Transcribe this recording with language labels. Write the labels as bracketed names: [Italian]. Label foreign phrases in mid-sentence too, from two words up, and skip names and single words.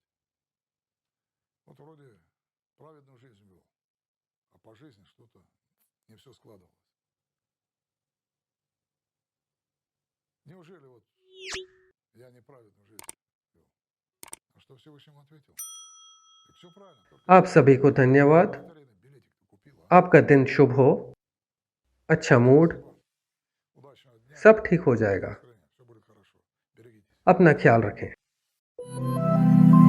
[Russian] Вот вроде праведную жизнь вел, а по жизни что-то не все складывалось. Неужели вот я неправедную жизнь вел? А что Всевышнему ответил? Так все правильно, только [Hindi] आप सभी को धन्यवाद। [Russian] лотерейный билетик-то купила, а? [Hindi] आपका दिन शुभ हो, अच्छा [Russian] Спасибо, [Hindi] मूड, [Russian] спасибо. Удачного дня, [Hindi] सब ठीक हो [Russian] хорошего [Hindi] जाएगा। [Russian] настроения, все будет хорошо. Берегитесь. [Hindi] अपना ख्याल रखें।